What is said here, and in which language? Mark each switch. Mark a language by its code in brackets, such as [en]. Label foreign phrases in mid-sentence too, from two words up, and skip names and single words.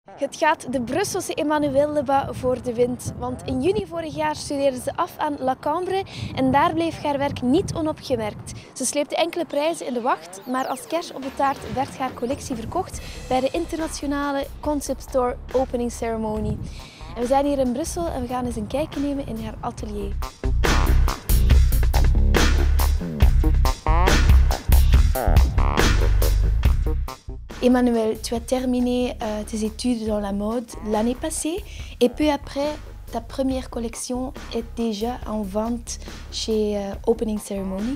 [nl] Het gaat de Brusselse Emmanuelle Lebas voor de wind, want in juni vorig jaar studeerde ze af aan La Cambre en daar bleef haar werk niet onopgemerkt. Ze sleepte enkele prijzen in de wacht, maar als kers op de taart werd haar collectie verkocht bij de internationale Concept Store Opening Ceremony. En we zijn hier in Brussel en we gaan eens een kijkje nemen in haar atelier. [fr] Emmanuelle, tu as terminé tes études dans la mode l'année passée et peu après, ta première collection est déjà en vente chez Opening Ceremony.